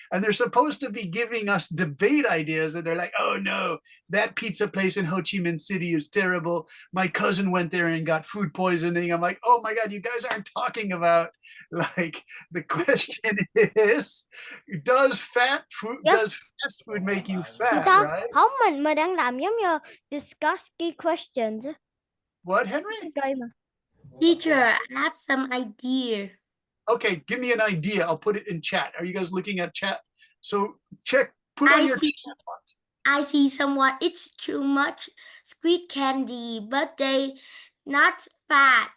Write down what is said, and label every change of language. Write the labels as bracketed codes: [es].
[en] And they're supposed to be giving us debate ideas. And they're like, oh no, that pizza place in Ho Chi Minh City is terrible. My cousin went there and got food poisoning. I'm like, oh my God, you guys aren't talking about, like, the question is, does fast food make you fat, right? [vi] Không, mình đang làm giống như [en] discuss key questions. What, Henry? Teacher, I have some idea. Okay, give me an idea. I'll put it in chat. Are you guys looking at chat? So put on your chat box. I see someone eats too much sweet candy, but they not fat.